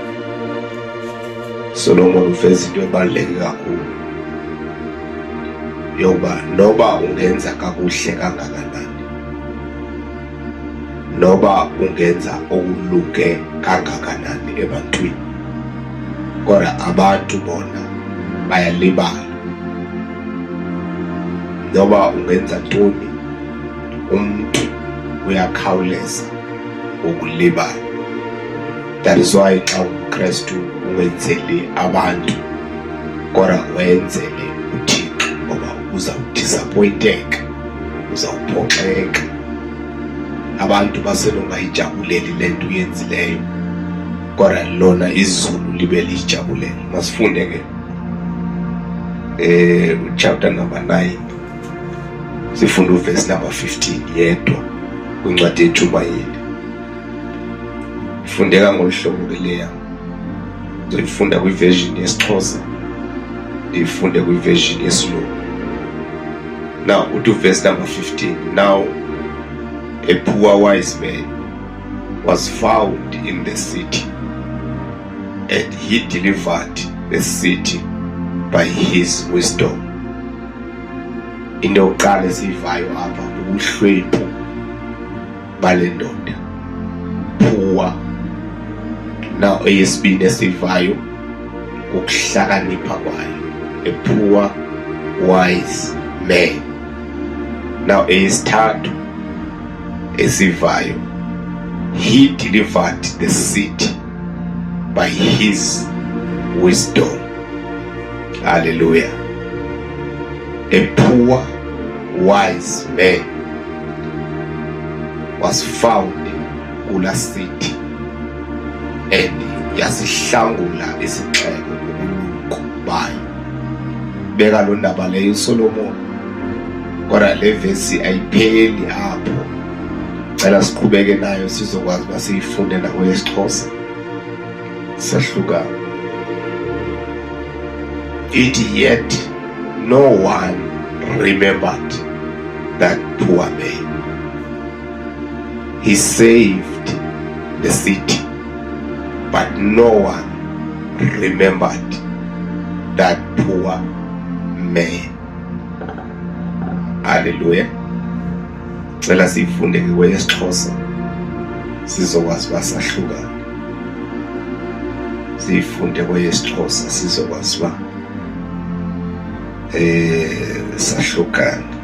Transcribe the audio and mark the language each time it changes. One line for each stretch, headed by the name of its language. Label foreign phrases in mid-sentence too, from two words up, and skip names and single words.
Xhosa: Solomon uveza into ebaluleke kakhulu yokuba noba ungenza kakuhle kangakanani, noba ungenza okulunge kangakanani ebantwini, kodwa abantu bona bayalibala. Noba ungenza ntoni, umuntu uyakhawuleza ukulibala.
English: That is why xa uKristu ungenzeli abantu kodwa wenzele uThixo, ngoba uzawudisappointeka, uzawuphoxeka.
Xhosa: Abantu basenongayijabuleli le nto uyenzileyo, kodwa lona izulu libe liyijabulele. Masifunde ke
English: chapter number 9,
Xhosa: sifunda uverse number 15 yedwa kwincwadi yeNtshumayeli. Ifundeka ngolu hlobo ke leya. Ndizoyifunda kwiversion yesiXhosa, ndiyifunde kwiversion yesilungu. Now uthi
English: verse number 15. Now a poor wise man was found in the city, and he delivered the city by his wisdom.
Xhosa: Into yokuqala esiyivayo apha ubuhlwempu bale ndoda, poor. Now eyesibini esiyivayo ukuhlakanipha kwayo,
English: a poor wise man.
Xhosa: Now eyesithathu esivayo,
English: he delivered the city by his wisdom. Hallelujah. A poor wise man was found kula city, and
Xhosa: yasihlangula isixeko ubulumko bayo. Beka lo ndaba leyo uSolomon Kodwa le vesi ayipheli apho. Cela siqhubeke nayo sizokwazi uba siyifunde nakweyesiXhosa. Sahluka.
English: Yet no one remembered that poor man. He saved the city, but no one remembered that poor man. Hallelujah.
Xhosa: Cela sifunde kweyesiXhosa sizokwazi uba sahlukana. Sifunde kweyesiXhosa sizokwazi uba sahlukana.